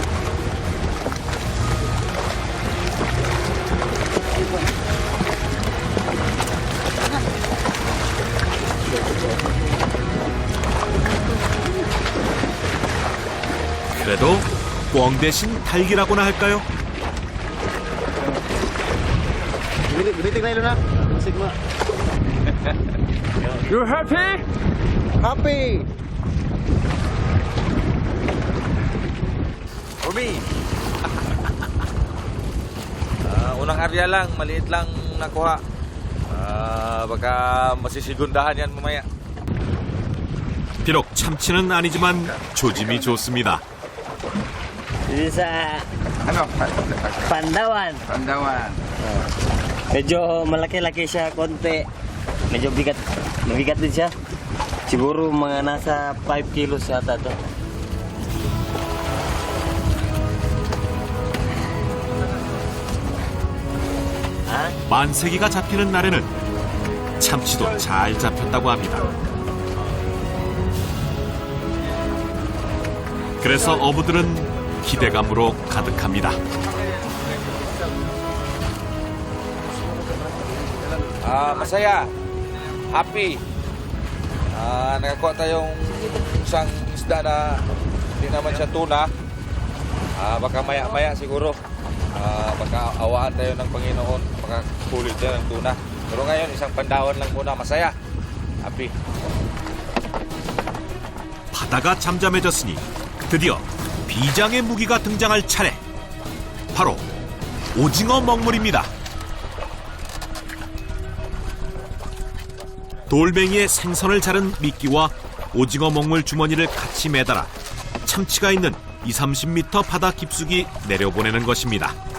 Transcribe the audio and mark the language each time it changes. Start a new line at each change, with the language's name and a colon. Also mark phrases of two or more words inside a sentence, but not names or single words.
Korean: 그래도 꿩 대신 달기라고나 할까요?
English: You happy? Happy!
Filipino: Umi! Unang area lang, maliit lang nakuha. Baka masisigundahan yan mamaya.
Korean: 비록 참치는 아니지만 조짐이 좋습니다.
Filipino: Dito sa Ano? Pandawan. Pandawan. Medyo malaki-laki siya, konti. Medyo bigat. Mabigat din siya. Siguro mga nasa 5 kilos yata to.
Korean: 만세기가 잡히는 날에는 참치도 잘 잡혔다고 합니다. 그래서 어부들은 기대감으로 가득합니다.
Filipino: Masaya.
English: Happy.
Filipino: Nakakuha tayong isang isda na hindi naman siya tuna. Baka maya-maya siguro. Baka awaan tayo ng Panginoon. Baka kulit tayo ng tuna. Pero ngayon, isang pandawan lang muna. Masaya. Happy.
Korean: 바다가 잠잠해졌으니 드디어 비장의 무기가 등장할 차례. 바로 오징어 먹물입니다. 돌멩이에 생선을 자른 미끼와 오징어 먹물 주머니를 같이 매달아 참치가 있는 20-30m 바다 깊숙이 내려보내는 것입니다.